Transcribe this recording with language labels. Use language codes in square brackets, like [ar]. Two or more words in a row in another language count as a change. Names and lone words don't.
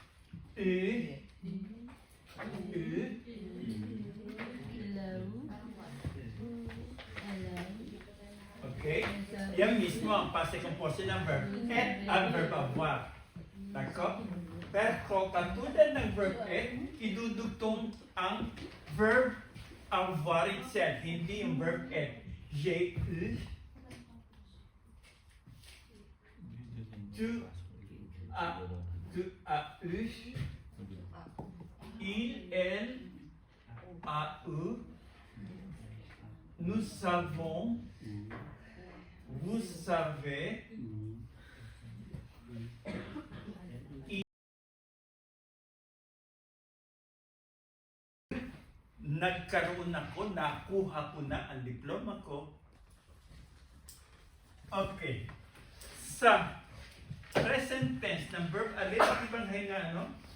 [tl] Okay? Yan mismo ang [en] passive composite [tl] ng verb et ang verb avoir. Nako? Pero katulad ng verb et, idudugtong ang verb avoir itself, hindi yung verb et. [fr] J'ai eu, tu as eu, il, elle a eu, nous savons, vous savez, [tl] nagkaroon ako, nakuha ko na ang diploma ko. Okay. Sa [en] present tense [tl] ng verb alin, ibang hinga, no?